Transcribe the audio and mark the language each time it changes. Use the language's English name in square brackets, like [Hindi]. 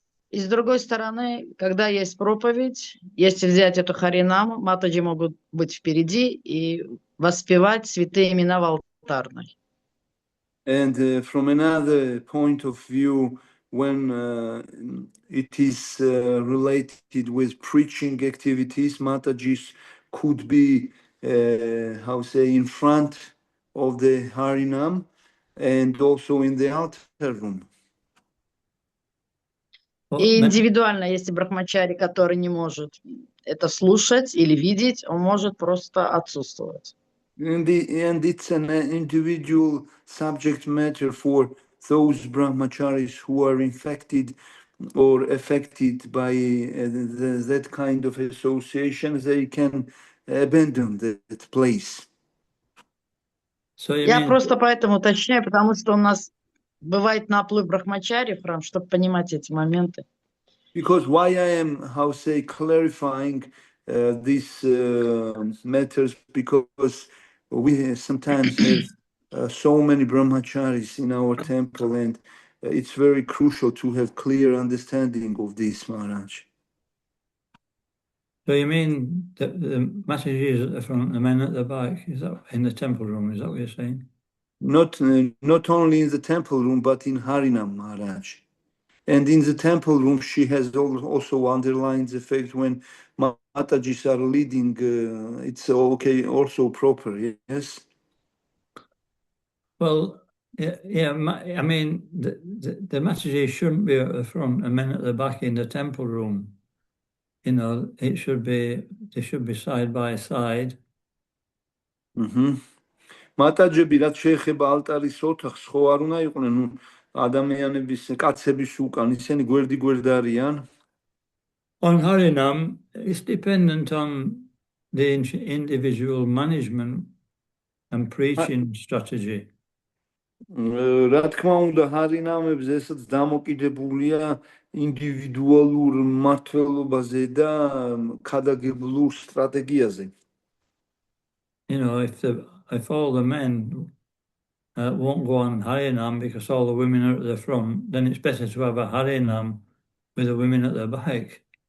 [Russian] И с другой стороны, когда есть проповедь, если взять эту Харинаму, Матаджи могут быть впереди и воспевать святые имена в алтарной. [English] And from another point of view, when it is related with preaching activities, Matajis could be, in front of the Harinam and also in the altar room. [Russian] И индивидуально, если брахмачари, который не может это слушать или видеть, он может просто отсутствовать. [English] And it's an individual subject matter for those brahmacharis who are infected or affected by that kind of association. They can abandon that place. So [Russian] Я просто поэтому уточняю, потому что у нас бывает наплыв брахмачари в храм, чтобы понимать эти моменты. [English] Because why I am, clarifying these matters, because we sometimes have so many brahmacharis in our temple, and it's very crucial to have clear understanding of this, Maharaj. you mean that the messages at the front, the men at the back, is that in the temple room? Is that what you're saying? Not only in the temple room, but in Harinam, Maharaj. And in the temple room, she has also underlined the fact when Matajis are leading, it's okay, also proper, yes? Well, yeah. I mean, the messages shouldn't be at the front and men at the back in the temple room. You know, they should be side by side. [Georgian] მატაჯები რაც შეეხება ალტარის ოთახს, ხო არ უნდა იყვნენ ადამიანების, კაცების უკან, ისინი გვერდი არიან. [English] On Harinam, it's dependent on the individual management and preaching strategy. [Georgian] რა თქმა უნდა, ჰარინამებზე ესაც დამოკიდებულია ინდივიდუალურ მმართველობაზე და ქადაგებლურ სტრატეგიაზე. [English] You know, if all the men won't go on Harinam because all the women are at the front, then it's better to have a Harinam with the women at the back.